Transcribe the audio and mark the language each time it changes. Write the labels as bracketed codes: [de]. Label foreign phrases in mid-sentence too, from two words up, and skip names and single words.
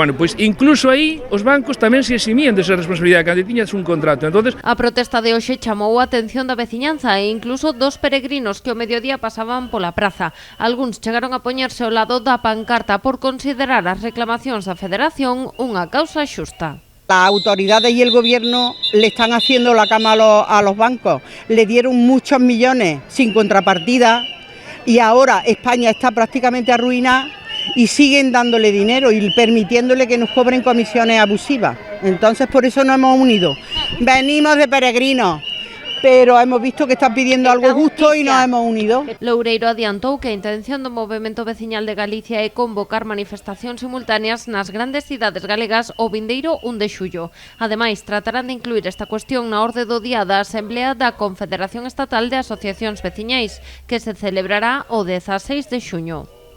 [gl] Bueno, pois incluso aí os bancos tamén se eximían desa responsabilidade cando tiñas un contrato. Entonces, a protesta de hoxe chamou a atención da veciñanza e incluso dos peregrinos que ao mediodía pasaban pola praza. Algúns chegaron a poñerse ao lado da pancarta por considerar as reclamacións da Federación unha causa xusta. [es] Las autoridades y el gobierno le están haciendo la cama a los bancos, le dieron muchos millones sin contrapartida y ahora España está prácticamente arruinada y siguen dándole dinero y permitiéndole que nos cobren comisiones abusivas. Entonces por eso nos hemos unido. Venimos de peregrinos, pero hemos visto que están pidiendo algo justo y nos hemos unido. [gl] Loureiro adiantou que a intención do Movemento Veciñal de Galicia é convocar manifestacións simultáneas nas grandes cidades galegas o vindeiro 1 de xullo. Ademais, tratarán de incluir esta cuestión na orde do día da Asamblea da Confederación Estatal de Asociacións Veciñais, que se celebrará o 16 de xuño.